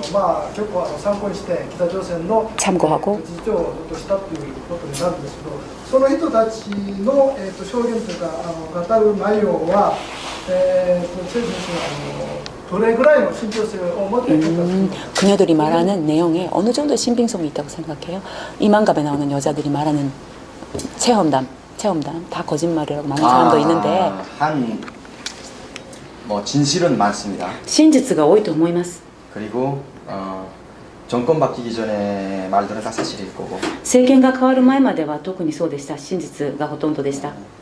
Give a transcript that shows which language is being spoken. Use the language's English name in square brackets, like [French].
[Japanese] 結構参考にして北朝鮮の [Korean] 참고하고 [Japanese] 事情をとしたということになるんですけど、その人たちの証言というか語る内容は、チェ先生どれぐらいの信憑性を持っているか。 [Korean] 그녀들이 말하는 내용에 어느 정도의 신빙성이 있다고 생각해요. 이만갑에 나오는 여자들이 말하는 체험담 다 거짓말이라고 많은 사람도 있는데 뭐 진실은 많습니다. [Japanese] 真実が多いと思います. [Korean] 그리고 정권 바뀌기 전에 말들은 다 사실일 거고. [Japanese] 政権が変わる前までは特にそうでした。真実がほとんどでした。